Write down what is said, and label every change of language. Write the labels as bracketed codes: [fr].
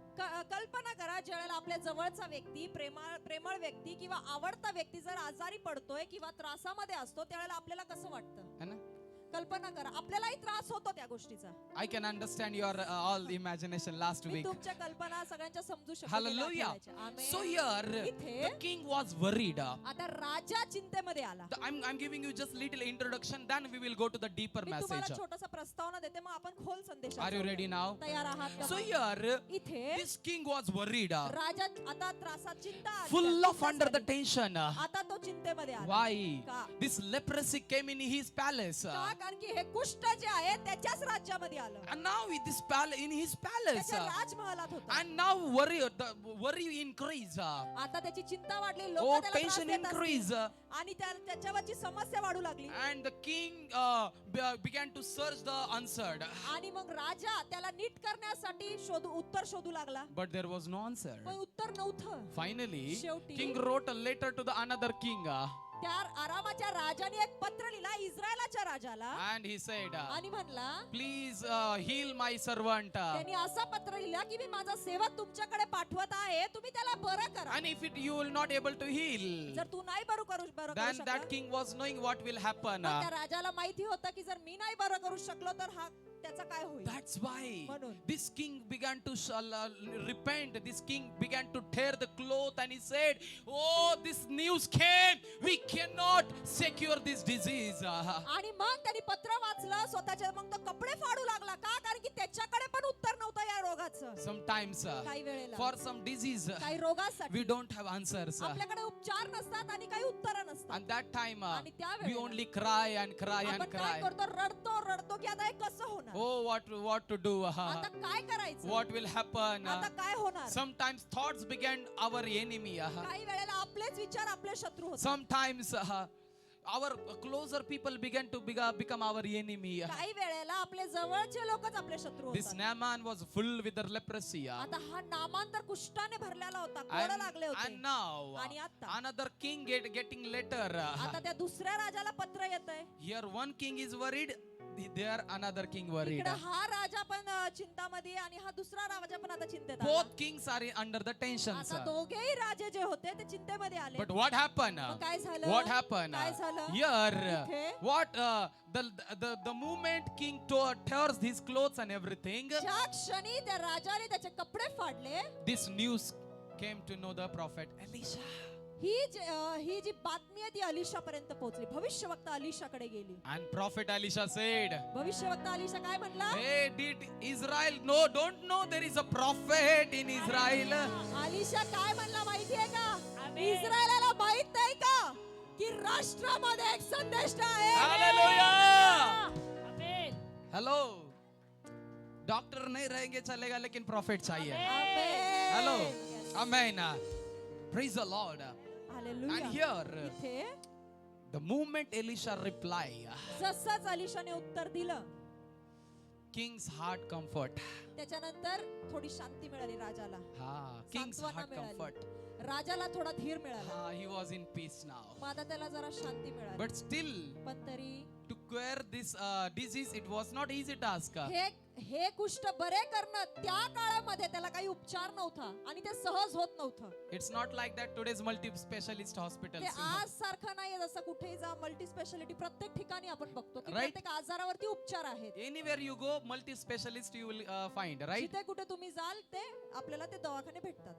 [mr] कल्पना करा, ज्यावेळेला आपल्या जवळचा व्यक्ती, प्रेमळ व्यक्ती किंवा आवडता व्यक्ती जर आजारी पडतोय किंवा त्रासामध्ये असतो, त्यावेळेला आपल्याला कसं वाटतं? [hi] है ना? [mr] कल्पना करा, आपल्यालाही त्रास होतो त्या गोष्टीचा. [en] I can understand your all imagination last [mr] मी [en] week. [mr] तुमच्या कल्पना सगळ्यांच्या समजू शकतो. [en] Hallelujah. [mr] आमेन. [en] So here, [mr] इथे [en] the king was worried. [mr] आता राजा चिंतेमध्ये आला. [en] I'm giving you just little introduction, then we will go to the deeper [mr] मी [en] message. [mr] तुम्हाला छोटासा प्रस्तावना देते, मग आपण खोल संदेश. [en] Are you ready now? [mr] तयार आहात का? [en] So here, [mr] इथे [en] this king was worried, [mr] राजा आता त्रासात, चिंता आली, [en] full [mr] त्याला [en] of under the [mr] चिंता झाली. [en] tension. [mr] आता तो चिंतेमध्ये आला. [en] Why? [mr] का? [en] This leprosy came in his palace. [mr] का? कारण की हे कुष्ठ जे आहे त्याच्याच राज्यामध्ये आलं. [en] And now in this palace, in his palace, [mr] त्याच्या राजमहालात होतं. [en] and now the worry increase. [mr] आता त्याची चिंता वाढली, [en] Oh, [mr] लोक त्याला त्रास [en] tension [mr] देत असतील. [en] increase. [mr] आणि त्याच्यावरची समस्या वाढू लागली. [en] And the king began to search the answered. [mr] आणि मग राजा त्याला नीट करण्यासाठी उत्तर शोधू लागला. [en] But there was no answer. [mr] पण उत्तर नव्हतं. [en] Finally, [mr] शेवटी [en] king wrote a letter to the another king. [mr] त्या आरामाच्या राजाने एक पत्र लिहिला इस्रायलाच्या राजाला. [en] And he said, [mr] आणि म्हणला, [en] please heal my servant. [mr] त्यांनी असा पत्र लिहिला की मी माझा सेवक तुमच्याकडे पाठवत आहे, तुम्ही त्याला बरं करा. [en] And if you will not able to heal, [mr] जर तू नाही बरं करू [en] then that [mr] शकला, [en] king was knowing what will happen. [mr] मग त्या राजाला माहिती होतं की जर मी नाही बरं करू शकलो तर हा त्याचा काय होईल. [en] That's why [mr] म्हणून [en] this king began to repent. This king began to tear the cloth and he said, oh, this news came. We cannot secure this disease. [mr] आणि मग त्यांनी पत्र वाचलं स्वतःच्या, मग तो कपडे फाडू लागला. का? कारण की त्याच्याकडे पण उत्तर नव्हतं या रोगाचं. [en] Sometimes [mr] काही वेळेला [en] for some disease [mr] काही रोगासाठी [en] we don't have answers. [mr] आपल्याकडे उपचार नसतात आणि काही उत्तर नसतात. [en] And that time [mr] आणि त्या [en] we [mr] वेळेला [en] only cry and cry and [mr] आपण काय [en] cry. [mr] करतो? रडतो की आता हे कसं होणार, [en] Oh, what to do? [mr] आता काय करायचं, [en] What will happen? [mr] आता काय होणार. [en] Sometimes thoughts began our enemy. [mr] काही वेळेला आपलेच विचार आपले शत्रू होतात. [en] Sometimes our closer people began to become our enemy. [mr] काही वेळेला आपले जवळचे लोकच आपले शत्रू [en] This [mr] होतात. [en] Naaman was full with the leprosy. [mr] आता हा नामान तर कुष्ठाने भरलेला होता, कोड लागले होते. [en] And now [mr] आणि आता [en] another king getting letter. [mr] आता त्या दुसऱ्या राजाला पत्र येतंय. [en] Here one king is worried, there another king worried. [mr] इकडे हा राजा पण चिंतामध्ये आणि हा दुसरा राजा पण आता चिंतेत आला. [en] Both kings are under the tensions. [mr] आता दोघेही राजे जे होते ते चिंतेमध्ये आले. [en] But what happened? [mr] मग काय झालं? [en] What happened? [mr] काय झालं? [en] Here, [mr] इथे [en] what the moment king tears his clothes and everything, [mr] ज्या क्षणी त्या राजाने त्याचे कपडे फाडले, [en] this news came to know the prophet Elisha. [mr] ही जी बातमी आहे ती अलिशा पर्यंत पोहोचली. भविष्यवक्ता अलिशाकडे गेली. [en] And prophet Elisha said, [mr] भविष्यवक्ता अलिशा काय म्हणला? [en] hey, did Israel don't know there is a prophet in Israel? [mr] Alisha काय म्हणला माहितीये का? आमेन. इस्रायलाला माहित नाही का की राष्ट्रामध्ये एक संदेश आहे. [en] Hallelujah! Amen. Hello. [hi] डॉक्टर नहीं रहेंगे चलेगा लेकिन प्रॉफिट चाहिए. आमेन. [en] Hello. Yes. Amen. Praise the Lord. Hallelujah. And here, [mr] इथे [en] the moment Elisha replied, [mr] जसंच अलिशाने उत्तर दिलं, [en] king's heart comfort. [mr] त्याच्यानंतर थोडी शांती मिळाली राजाला. [en] King's [mr] सांत्वना [en] heart [mr] मिळाली. [en] comfort. [mr] राजाला थोडा धीर मिळाला. [en] He was in peace now. [mr] मग आता त्याला जरा शांती मिळाली. [en] But still, [mr] पण तरी [en] to cure this disease, it was not easy task. [mr] हे कुष्ठ बरे करणं त्या काळामध्ये त्याला काही उपचार नव्हता आणि ते सहज होत नव्हतं. [en] It's not like that today's multi-specialist [mr] ते [en] hospitals. [mr] आज सारखं नाहीये जसं कुठेही जा मल्टी स्पेशालिटी प्रत्येक ठिकाणी आपण बघतो की [en] Right. [mr] प्रत्येक आजारावरती उपचार आहेत. [en] Anywhere you go, multi-specialist you will find, right? [mr] जिथे कुठे तुम्ही जाल ते आपल्याला ते दवाखाने भेटतात.